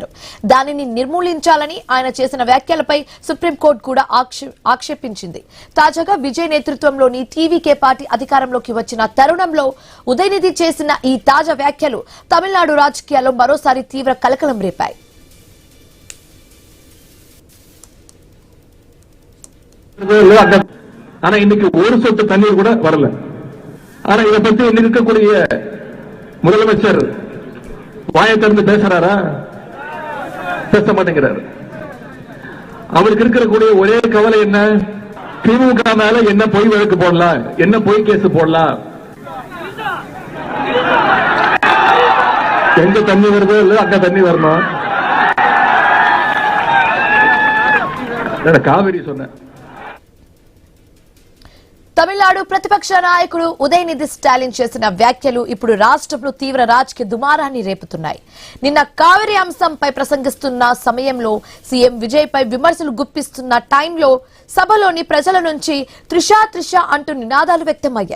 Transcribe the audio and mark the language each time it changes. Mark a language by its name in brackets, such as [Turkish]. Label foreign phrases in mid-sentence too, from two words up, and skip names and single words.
[Telugu] దానిని నిర్మూలించాలని ఆయన చేసిన వ్యాఖ్యలపై సుప్రీంకోర్టు కూడా ఆక్షేపించింది. తాజాగా విజయ్ నేతృత్వంలోని టీవీకే పార్టీ అధికారంలోకి వచ్చిన తరుణంలో ఉదయనిధి చేసిన ఈ తాజా వ్యాఖ్యలు తమిళనాడు రాజకీయాల్లో మరోసారి తీవ్ర కలకలం రేపాయి. [Tamil] ஆனா இன்னைக்கு ஒரு சொட்டு தண்ணீர் கூட வரல. ஆனா இதை பத்தி இன்னைக்கு இருக்கக்கூடிய முதலமைச்சர் வாயை திறந்து பேசுறாரா? பேச மாட்டேங்கிறாரு. அவருக்கு இருக்கக்கூடிய ஒரே கவலை என்ன? திமுக மேல என்ன பொய் வழக்கு போடலாம், என்ன பொய் கேஸ் போடலாம். எங்க தண்ணி வருதோ இல்ல அங்க தண்ணி வரணும். காவிரி சொன்ன [Telugu] తమిళనాడు ప్రతిపక్ష నాయకుడు ఉదయనిధి స్టాలిన్ చేసిన వ్యాఖ్యలు ఇప్పుడు రాష్ట్రంలో తీవ్ర రాజకీయ దుమారాన్ని రేపుతున్నాయి. నిన్న కావేరీ అంశంపై ప్రసంగిస్తున్న సమయంలో సీఎం విజయ్ పై విమర్శలు గుప్పిస్తున్న టైంలో సభలోని ప్రజల నుంచి త్రిష అంటూ నినాదాలు వ్యక్తమయ్యాయి.